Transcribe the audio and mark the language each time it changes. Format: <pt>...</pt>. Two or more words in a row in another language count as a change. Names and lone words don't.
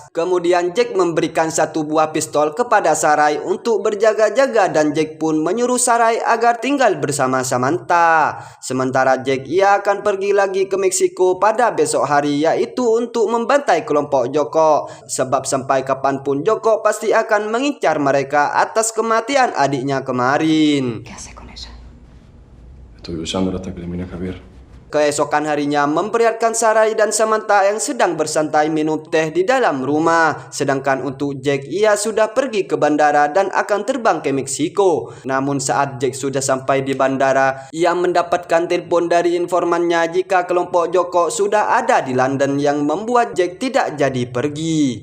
<id>Kemudian Jack memberikan satu buah pistol kepada Sarai untuk berjaga-jaga dan Jack pun menyuruh Sarai agar tinggal bersama Samantha. Sementara Jack ia akan pergi lagi ke Meksiko pada besok hari, yaitu untuk membantai kelompok Joko. Sebab sampai kapanpun Joko pasti akan mengincar mereka atas kematian adiknya kemarin.</id> <es>¿Qué hace con ella? Estoy usándola hasta que elimine a Javier.</es> <id>Keesokan harinya memperlihatkan Sarai dan Samantha yang sedang bersantai minum teh di dalam rumah. Sedangkan untuk Jack, ia sudah pergi ke bandara dan akan terbang ke Meksiko. Namun saat Jack sudah sampai di bandara, ia mendapatkan telepon dari informannya jika kelompok Joko sudah ada di London yang membuat Jack tidak jadi pergi.</id>